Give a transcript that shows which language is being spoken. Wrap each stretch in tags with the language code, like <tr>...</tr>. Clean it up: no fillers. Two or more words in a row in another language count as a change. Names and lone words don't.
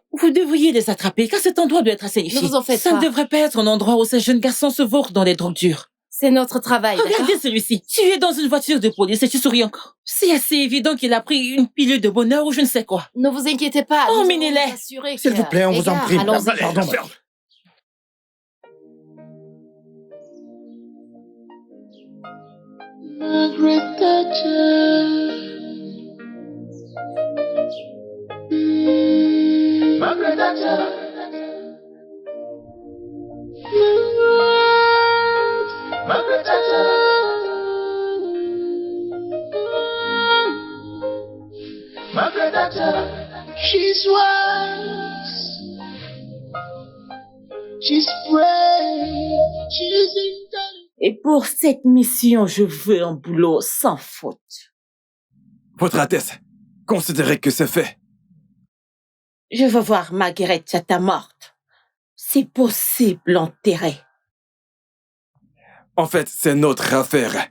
<fr>Vous devriez les attraper, car cet endroit doit être assainifié. Ne vous en faites Ça pas. ne devrait pas être un endroit où ces jeunes garçons se vautrent dans les drogues dures. C'est notre travail, d'accord? Regardez celui-ci. Tu es dans une voiture de police et tu souris encore. C'est assez évident qu'il a pris une pilule de bonheur ou je ne sais quoi. Ne vous inquiétez pas. nous allons Emmenez-les. nous assurer S'il que- vous plaît, on vous en Égard, prie. allons-y. Allez, Pardon. ferme. Margaret Thatcher. Margaret Thatcher. Margaret Thatcher. Margaret Thatcher.</fr> <en>She's wise. She's brave. She's intelligent.</en> <fr>Et pour cette mission, je veux un boulot sans faute. Votre Altesse, considérez que c'est fait. Je veux voir Margaret Chata morte. Si possible, enterrée. En fait, c'est notre affaire.</fr>